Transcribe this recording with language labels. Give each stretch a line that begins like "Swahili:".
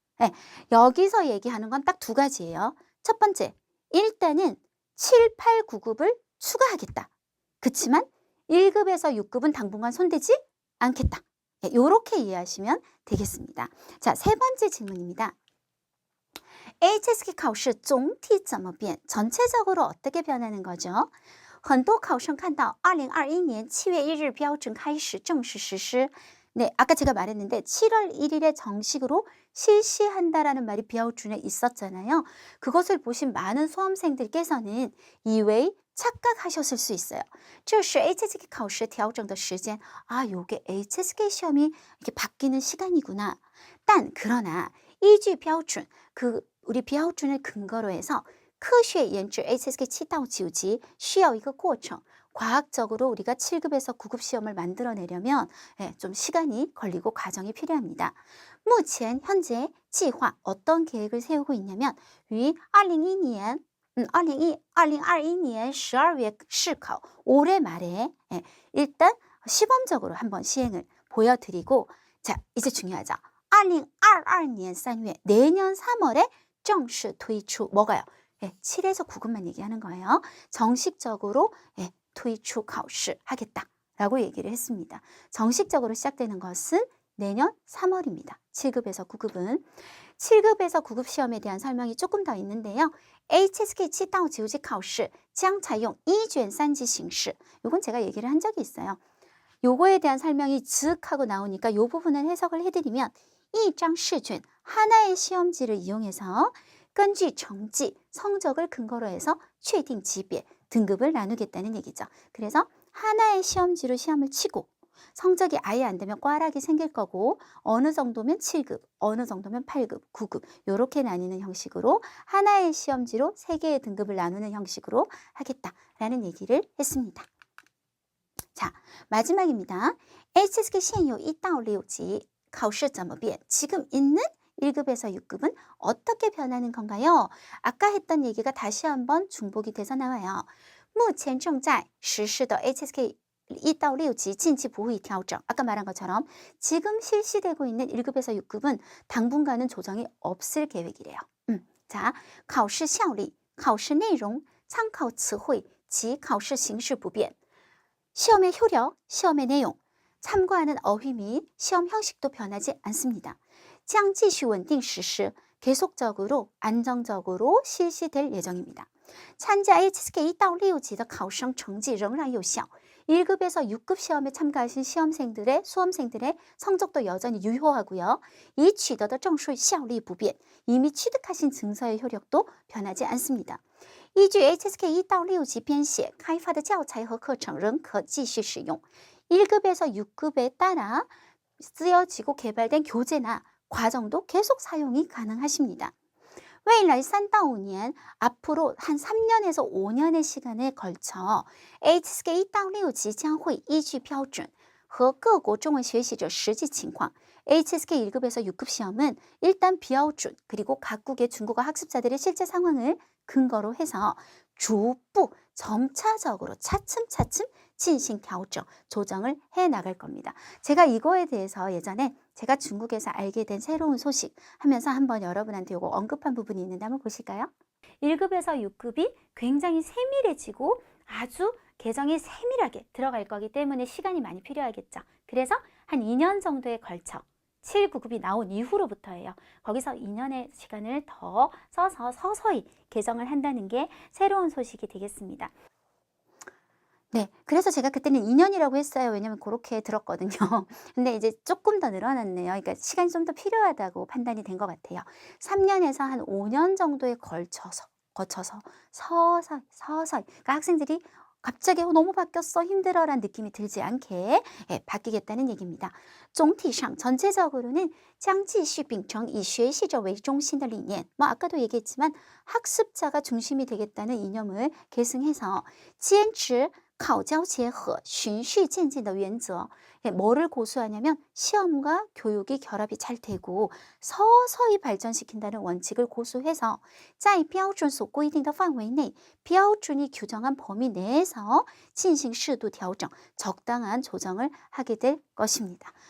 Korean: 네, 여기서 얘기하는 건 딱 두 가지예요. 첫 번째, 일단은 7, 8, 9급을 추가하겠다. 그치만 1급에서 6급은 당분간 손대지 않겠다. 이렇게 이해하시면 되겠습니다. 자, 세 번째 질문입니다.
Chinese: HSK 考试总体怎么变?
Korean: 전체적으로 어떻게 변하는 거죠?
Chinese: 很多考生看到2021年7月1日标准开始正式实施.
Korean: 네, 아까 제가 말했는데 7월 1일에 정식으로 실시한다라는 말이标准에 있었잖아요. 그것을 보신 많은 수험생들께서는 이외에 착각하셨을 수 있어요.
Chinese: 这是 HSK 考试调整的时间.
Korean: 아, 요게 HSK 시험이 이렇게 바뀌는 시간이구나. 그러나
Chinese: 依据标准,
Korean: 우리 标准을 근거로 해서
Chinese: 科学研制 HSK 7到9级需要一个过程.
Korean: 과학적으로 우리가 7급에서 9급 시험을 만들어내려면 좀 시간이 걸리고 과정이 필요합니다.
Chinese: 目前
Korean: 현재
Chinese: 计划
Korean: 어떤 계획을 세우고 있냐면
Chinese: 于2021年12월试考
Korean: 올해 말에 일단 시범적으로 한번 시행을 보여드리고, 자, 이제 중요하죠. 2022년 3월, 내년 3월에
Chinese: 正式推出
Korean: 뭐가요? 7에서 9급만 얘기하는 거예요. 정식적으로
Chinese: 推出考试
Korean: 하겠다라고 얘기를 했습니다. 정식적으로 시작되는 것은 내년 3월입니다. 7급에서 9급은. 7급에서 9급 시험에 대한 설명이 조금 더 있는데요.
Chinese: HSK 7到9级考试将采用一卷三级形式.
Korean: 이건 제가 얘기를 한 적이 있어요. 요거에 대한 설명이 즉 하고 나오니까 이 부분을 해석을 해드리면
Chinese: 一张试卷,
Korean: 하나의 시험지를 이용해서
Chinese: 根据成绩,
Korean: 성적을 근거로 해서
Chinese: 确定级别,
Korean: 등급을 나누겠다는 얘기죠. 그래서 하나의 시험지로 시험을 치고 성적이 아예 안 되면 꽈락이 생길 거고, 어느 정도면 7급, 어느 정도면 8급, 9급 이렇게 나뉘는 형식으로 하나의 시험지로 3개의 등급을 나누는 형식으로 하겠다라는 얘기를 했습니다. 자, 마지막입니다.
Chinese: HSK 现有1到6级考试怎么变?
Korean: 지금 있는 1급에서 6급은 어떻게 변하는 건가요? 아까 했던 얘기가 다시 한번 중복이 돼서 나와요.
Chinese: 目前正在实施的 HSK 1到6级近期不会调整.
Korean: 아까 말한 것처럼 지금 실시되고 있는 1급에서 6급은 당분간은 조정이 없을 계획이래요.
Chinese: 자, 考试效率, 考试内容, 参考词汇及考试形式不变.
Korean: 시험의 효력, 시험의 내용, 참고하는 어휘 및 시험 형식도 변하지 않습니다.
Chinese: 将继续稳定实施,
Korean: 계속적으로 안정적으로 실시될 예정입니다.
Chinese: 参加 HSK 1到6级的考生成绩仍然有效.
Korean: 1급에서 6급 시험에 참가하신 수험생들의 성적도 여전히 유효하고요.
Chinese: 已取得的证书效力不变,
Korean: 이미 취득하신 증서의 효력도 변하지 않습니다.
Chinese: 依据 HSK 1到6级编写开发的教材和课程仍可继续使用.
Korean: 1급에서 6급에 따라 쓰여지고 개발된 교재나 과정도 계속 사용이 가능하십니다.
Chinese: 未来3到5年,
Korean: 앞으로 한 3년에서 5년의 시간에 걸쳐
Chinese: HSK 1到6级将会依据标准和各国中文学习者实际情况.
Korean: HSK 1급에서 6급 시험은 일단标准 그리고 각국의 중국어 학습자들의 실제 상황을 근거로 해서
Chinese: 逐步,
Korean: 점차적으로 차츰차츰 진행
Chinese: 调整,
Korean: 조정을 해 나갈 겁니다. 제가 이거에 대해서 예전에 제가 중국에서 알게 된 새로운 소식 하면서 한번 여러분한테 이거 언급한 부분이 있는데 한번 보실까요? 1급에서 6급이 굉장히 세밀해지고 아주 개정이 세밀하게 들어갈 거기 때문에 시간이 많이 필요하겠죠. 그래서 한 2년 정도에 걸쳐 7, 9급이 나온 이후로부터예요. 거기서 2년의 시간을 더 써서 서서히 개정을 한다는 게 새로운 소식이 되겠습니다. 네, 그래서 제가 그때는 2년이라고 했어요. 왜냐면 그렇게 들었거든요. 근데 이제 조금 더 늘어났네요. 그러니까 시간이 좀 더 필요하다고 판단이 된 것 같아요. 3년에서 한 5년 정도에 거쳐서 서서히 그러니까 학생들이 갑자기 너무 바뀌었어, 힘들어라는 느낌이 들지 않게 바뀌겠다는 얘기입니다.
Chinese: 总体上
Korean: 전체적으로는
Chinese: 将继续秉承以学习者为中心的理念.
Korean: 뭐 아까도 얘기했지만 학습자가 중심이 되겠다는 이념을 계승해서
Chinese: 坚持考交结合循序渐进的原则.
Korean: 뭐를 고수하냐면 시험과 교육이 결합이 잘 되고 서서히 발전시킨다는 원칙을 고수해서
Chinese: 在标准所规定的范围内
Korean: 标准이 규정한 범위 내에서
Chinese: 进行适度调整
Korean: 적당한 조정을 하게 될 것입니다.